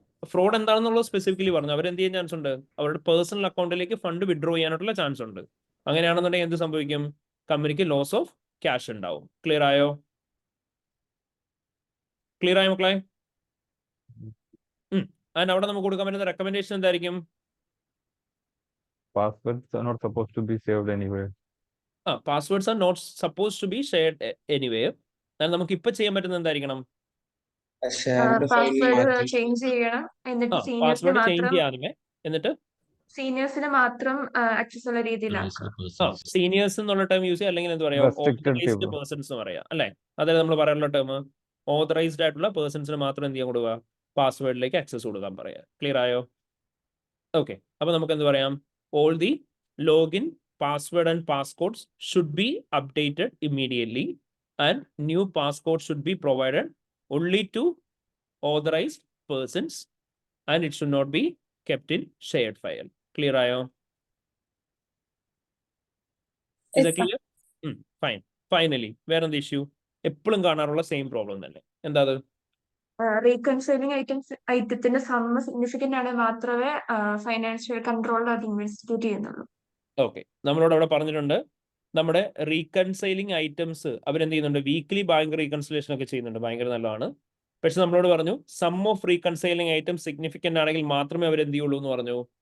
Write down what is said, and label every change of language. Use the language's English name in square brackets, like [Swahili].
[Malayalam] Fraud എന്താണെന്നുള്ളത് specifically പറഞ്ഞു. അവരെന്ത് ചെയ്യാൻ ചാൻസ് ഉണ്ട്? അവരുടെ പേഴ്സണൽ അക്കൗണ്ടിലേക്ക് ഫണ്ട് വിഡ്രോ ചെയ്യാനായിട്ടുള്ള ചാൻസ് ഉണ്ട്. അങ്ങനെയാണെന്നുണ്ടെങ്കിൽ എന്ത് സംഭവിക്കും? കമ്പനിക്ക് ലോസ് ഓഫ് ക്യാഷ് ഉണ്ടാവും. ക്ലിയർ ആയോ? ക്ലിയർ ആയോ മക്കളെ? ആൻഡ് അവിടെ നമുക്ക് കൊടുക്കാൻ പറ്റുന്ന റെക്കമെൻഡേഷൻ എന്തായിരിക്കും? [English] Passwords are not supposed to be saved anywhere. Passwords are not suppose to be shared anywhere. [Malayalam] നമുക്ക് ഇപ്പൊ ചെയ്യാൻ പറ്റുന്ന എന്തായിരിക്കണം? പാസ്വേഡ് ചേഞ്ച് ചെയ്യണം. എന്നിട്ട് പാസ്വേഡ് ചേഞ്ച് ചെയ്യാനുമേ, എന്നിട്ട് സീനിയേഴ്സിന് മാത്രം ആക്സസ് ഉള്ള രീതിയിലാക്കാം. സീനിയേഴ്സ് എന്നുള്ള ടേം യൂസ് ചെയ്യാം, അല്ലെങ്കിൽ എന്താ പറയാ, [English] Restricted authorised people. [Malayalam] പേഴ്സൺസ് എന്ന് പറയാം അല്ലെ? അതായത് നമ്മൾ പറയാനുള്ള ടേം ഓതറൈസ്ഡ് ആയിട്ടുള്ള പേഴ്സൺസിന് മാത്രം എന്ത് ചെയ്യാൻ കൊടുക്കുക? പാസ്വേഡിലേക്ക് ആക്സസ് കൊടുക്കാൻ പറയാം. ക്ലിയർ ആയോ? ഓക്കെ. അപ്പൊ നമുക്ക് എന്ത് പറയാം? [English] All the login password and passcodes should be updated immediately and new passcode should be provided only to authorized persons and it should not be kept in shared file. Clear ayo? Is that clear? Fine. Finally, where on the issue? [Malayalam] എപ്പോഴും കാണാറുള്ള same problem തന്നെ. എന്താ അത്? റീകൺസൈലിംഗ് ഐറ്റത്തിന്റെ സമ്മ significant ആണെങ്കിൽ മാത്രമേ financial controller അത് investigate ചെയ്യുന്നുള്ളൂ. ഓക്കെ, നമ്മളോട് അവിടെ പറഞ്ഞിട്ടുണ്ട് നമ്മുടെ റീകൺസൈലിംഗ് ഐറ്റംസ് അവരെന്ത് ചെയ്യുന്നുണ്ട്? വീക്ക്ലി ബാങ്ക് റീകൺസിലേഷൻ ഒക്കെ ചെയ്യുന്നുണ്ട്. ഭയങ്കര നല്ലതാണ്. പക്ഷെ നമ്മളോട് പറഞ്ഞു സം ഓഫ് റീകൺസൈലിംഗ് ഐറ്റംസ് സിഗ്നിഫിക്കന്റ് ആണെങ്കിൽ മാത്രമേ അവരെന്ത് ചെയ്യുള്ളൂ എന്ന് പറഞ്ഞു.